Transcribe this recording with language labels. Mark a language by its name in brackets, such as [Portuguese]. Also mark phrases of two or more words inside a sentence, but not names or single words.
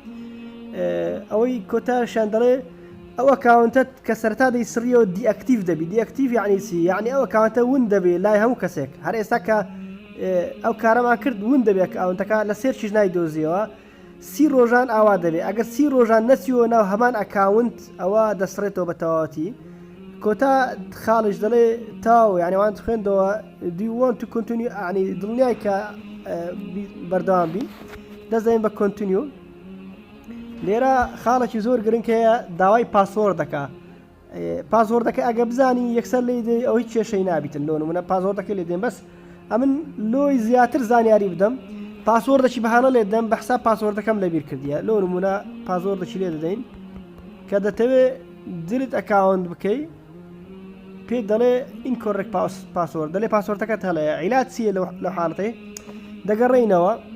[Central Kurdish] ئەوەی کۆتاشیان دەڵێ ئەو ئەکاونتت کە سەرتا دەی سڕیەوە دیئەکتیڤ دەبی دیئەکتیڤ یعنی چی یعنی ئەو ئەکاونتە ون دەبێت لای هەموو کەسێک هەر ئێستا کە ئەو کارەمان کرد ون دەبێت ئەوەنتەکە لە سێرچیش نایدۆزیەوە 30 ڕۆژان ئاوا دەبێت ئەگەر 30 ڕۆژان نەچیوە ناو هەمان ئەکاونت ئەوە دەسڕێتەوە بە تەواوەتی کۆتا خاڵش دەڵێ تاو یعنیوان خوێندەوە [English] do you want to continue [Central Kurdish] ینی دڵنیای کە بەردەوام بی دەزانین بە کۆنتینیو لێرە خاڵێکی زۆر گرنگ هەیە داوای پاسوەردەکە پاسوەردەکە ئەگە بزانی یەکسەر لێ دەی ئەو هیچ کێشەی نابیتن لۆ نمونە پاسوەردەکە لێ دێن بەس ئەمن لۆی زیاتر زانیاری بدەم پاسوەردەکی بەهانە لێ دەم بە حساب پاسوەردەکەم لەبیر کردیە لۆ نمونە پاسوەردەکی لێ دەدەین کە دەتەوێت دلت ئەکاونت بکەی پێ دەڵێ [English] incorrect password [Central Kurdish] دەڵێ پاسوەردەکەت هەڵەیە عیلات چییە لە حاڵەتەی دەگەڕێینەوە